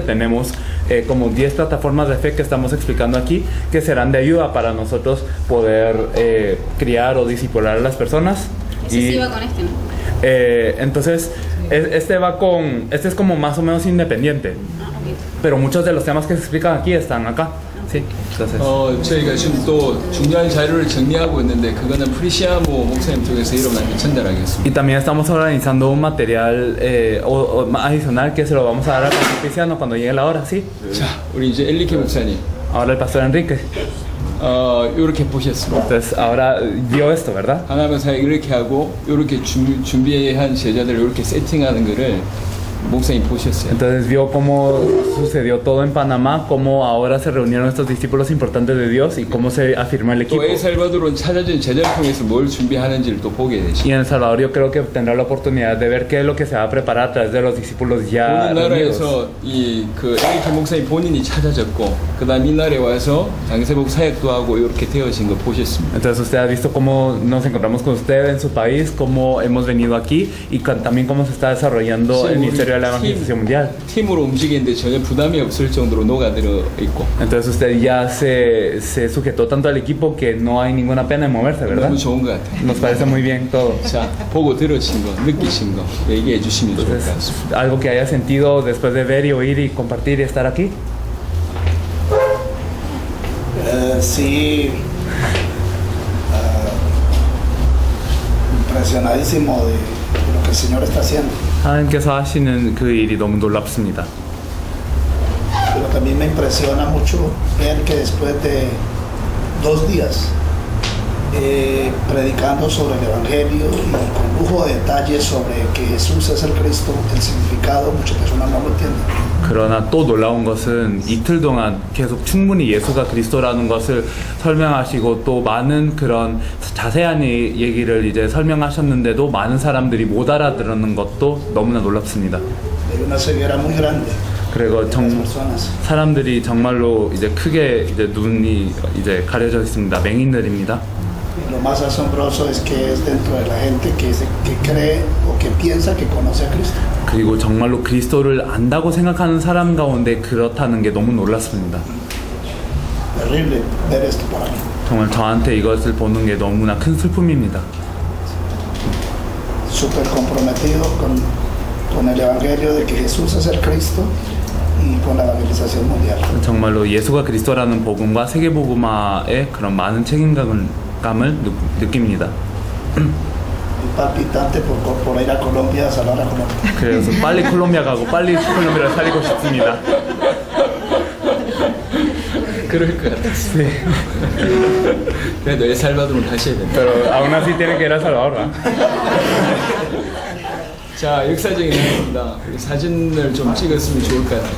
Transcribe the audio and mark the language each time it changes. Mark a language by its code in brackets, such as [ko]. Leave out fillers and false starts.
[es] Tenemos como 10 plataformas de fe que estamos explicando aquí, que serán de ayuda para nosotros poder criar o discipular a las personas. Ese sí va con este, ¿no? Entonces este es como más o menos independiente, pero muchos de los temas que se explican aquí están acá. Sí, entonces. [ko] 저희가 지금 또 중요한 자료를 정리하고 있는데 그거는 프리시아모 목사님 쪽에서 여러분한테 전달하겠습니다. [es] Y también estamos organizando un material adicional que se lo vamos a dar al pastor Cristiano cuando llegue la hora, ¿sí? [ko] 자, 우리 이제 엘리케 목사님. [es] Ahora el pastor Enrique. [ko] 이렇게 보셨습니다. [es] Entonces ahora vio esto, ¿verdad? [ko] 하나님의 사역 이렇게 하고 이렇게 준비한 제자들을 이렇게 세팅하는 거를 목사님 보셨어요. [es] Entonces vio cómo sucedió todo en Panamá, cómo ahora se reunieron estos discípulos importantes de Dios y cómo se afirmó el equipo. [ko] 또 엘살바도르는 찾아준 제자를 통해서 뭘 준비하는지를 또 보게 되시죠. [es] Y en El Salvador yo creo que tendrá la oportunidad de ver qué es lo que se va a preparar a través de los discípulos ya reunidos. [ko] 우리나라에서 이그 에리케 목사님 본인이 찾아졌고 그다음 이 나라에 와서 장세복 사역도 하고 이렇게 되어진 거 보셨습니다. [es] Entonces usted ha visto cómo nos encontramos con usted en su país, cómo hemos venido aquí y también cómo se está desarrollando el Ministerio de la Evangelización Mundial. [ko] 팀으로 움직이는데 전혀 부담이 없을 정도로 녹아들어 있고. [es] Entonces usted ya se sujetó tanto al equipo que no hay ninguna pena en moverse, ¿verdad? [ko] 너무 좋은 것 같아요. [es] Nos parece muy bien todo. [ko] 자, 보고 들으신 거, 느끼신 거 얘기해 주시면 좋을 것 [es] Entonces, [ko] 같습니다. [es] algo que haya sentido después de ver y oír y compartir y estar aquí. Sí, impresionadísimo de lo que el Señor está haciendo. [ko] 하나님께서 하시는 그 일이 너무 놀랍습니다. [es] Pero también me impresiona mucho ver que después de 2 días predicando sobre el Evangelio y con lujo de detalles sobre que Jesús es el Cristo, el significado, muchas personas no lo entienden. [ko] 그러나 또 놀라운 것은 이틀 동안 계속 충분히 예수가 그리스도라는 것을 설명하시고 또 많은 그런 자세한 얘기를 이제 설명하셨는데도 많은 사람들이 못 알아들었는 것도 너무나 놀랍습니다. [es] Hay una ceguera muy grande. [ko] 그리고 [es] de las personas. [ko] 사람들이 정말로 이제 크게 이제 눈이 이제 가려져 있습니다. 맹인들입니다. [es] Y lo más asombroso es que es dentro de la gente que cree o que piensa que conoce a Cristo. [ko] 그리고 정말로 그리스도를 안다고 생각하는 사람 가운데 그렇다는 게 너무 놀랐습니다. [es] Terrible ver esto para mí. [ko] 정말 저한테 이것을 보는 게 너무나 큰 슬픔입니다. [es] Súper comprometido con el Evangelio de que Jesús es el Cristo y con la evangelización mundial. [ko] 정말로 예수가 그리스도라는 복음과 세계 복음화에 그런 많은 책임감을 느낍니다. [es] Palpitante por ir a Colombia, a salvar a Colombia. [ko] 그래서 빨리 콜롬비아 가고 빨리 콜롬비아를 살리고 싶습니다. 그럴 것 같아요. 네. 그래도 엘살바도르는 하셔야 됩니다. [es] Pero aún así tiene que ir a Salvador, ¿verdad? [ko] 자, 역사적인 날입니다. 사진을 좀 찍었으면 좋을 것 같아요.